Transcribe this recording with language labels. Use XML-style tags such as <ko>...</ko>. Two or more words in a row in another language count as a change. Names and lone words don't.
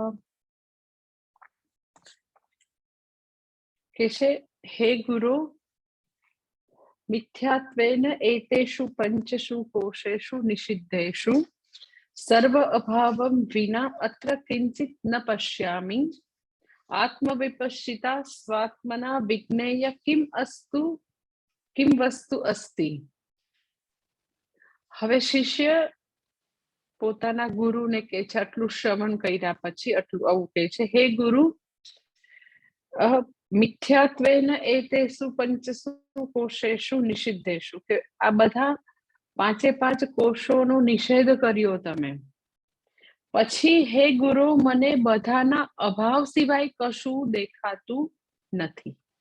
<sa>कैसे हे गुरु मिथ्यात्वेन एतेषु पंचसु कोशेषु निषिद्धेषु सर्व अभावं विना अत्र किंचित् न पश्यामि आत्मविपश्यिता स्वात्मना विज्ञेय किम वस्तु अस्ति।</sa> <gu>હવે શિષ્ય પોતાના ગુરુને કહે છે, આટલું શ્રવણ કર્યા પછી આટલું આવું કહે છે, હે ગુરુ</gu> <sa>मिथ्यात्वेन एतेषु पंचसु कोशेषु निषिद्धेषु,</sa> <gu>કે આ બધા પાંચે પાંચ કોષોનો નિષેધ કર્યો તમે, પછી હે ગુરુ મને બધાના અભાવ સિવાય કશું દેખાતું નથી.</gu>